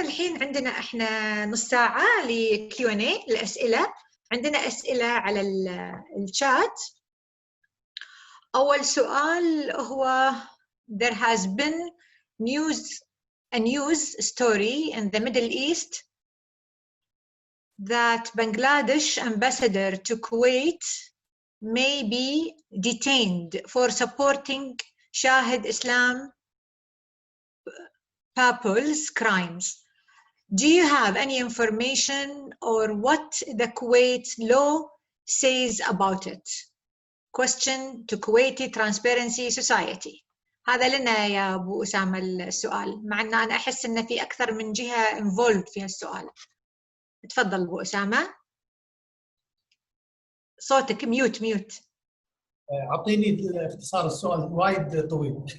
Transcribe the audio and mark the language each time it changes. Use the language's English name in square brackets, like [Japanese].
[Arabic] الحين عندنا إحنا نص ساعة لQ&A الأسئلة. عندنا أسئلة على الشات. أول سؤال هو [English] There has been a news story in the Middle East that Bangladesh ambassador to Kuwait may be detained for supporting Shahid Islam people's crimes. Do you have any information or what the Kuwait law says about it? Question to Kuwait Transparency Society. [Arabic] هذا لنا يا أبو أسامة السؤال، مع أن أنا أحس أن في أكثر من جهة involved في هالسؤال. تفضل أبو أسامة. صوتك ميوت. أعطيني اختصار السؤال وايد طويل.